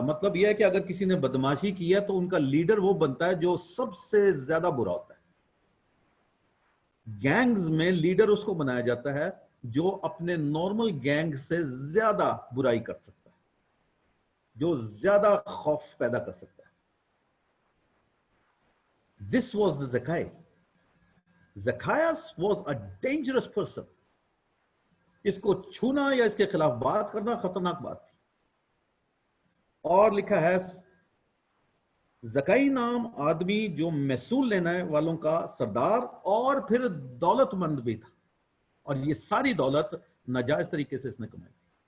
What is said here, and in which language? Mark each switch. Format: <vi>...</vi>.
<ur>مطلب یہ ہے کہ اگر کسی نے بدماشی کی ہے تو ان کا لیڈر وہ بنتا ہے جو سب سے زیادہ برا ہوتا ہے. گینگز میں لیڈر اس کو بنایا جاتا ہے جو اپنے نارمل گینگ سے زیادہ برائی کر سکتا ہے، جو زیادہ خوف پیدا کر سکتا ہے.</ur> <en>This was the Zacchaeus. Zacchaeus was a dangerous person.</en> <ur>اس کو چھونا یا اس کے خلاف بات کرنا خطرناک بات تھی. اور لکھا ہے زکئی نام آدمی جو محصول لینے والوں کا سردار اور پھر دولت مند بھی تھا، اور یہ ساری دولت ناجائز طریقے سے اس نے کمائی تھی.</ur>